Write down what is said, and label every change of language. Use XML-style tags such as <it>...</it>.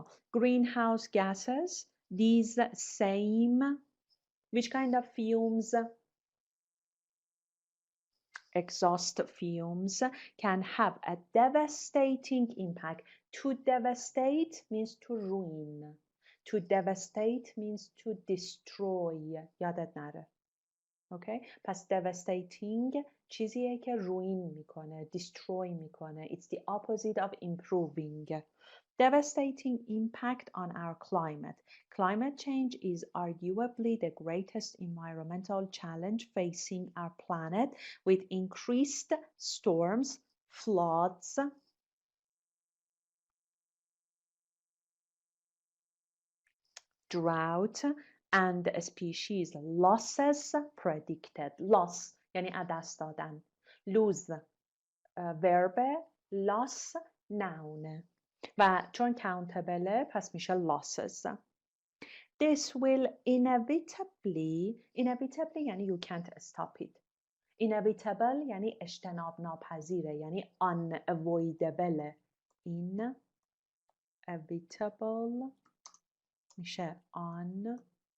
<en>Greenhouse gases, these same, which kind of fumes? Exhaust fumes can have a devastating impact. To devastate means to ruin. To devastate means to destroy.</en> <fa>یادت نره. Okay? پس devastating چیزیه که ruin میکنه, destroy میکنه.</fa> <en>It's the opposite of improving. Devastating impact on our climate. Climate change is arguably the greatest environmental challenge facing our planet with increased storms, floods, drought, and species losses predicted.</en> <fa>Loss یعنی از دست دادن.</fa> <en>lose verb، loss noun</en> <fa>و چون</fa> <en>countable</en> <fa>پس میشه</fa> <en>losses. This will inevitably</en> <fa>یعنی</fa> <en>you can't stop it.</en> <fa>inevitable یعنی اجتناب ناپذیره، یعنی unavoidable.</fa> <en>inevitable میشه unavoidable.</en>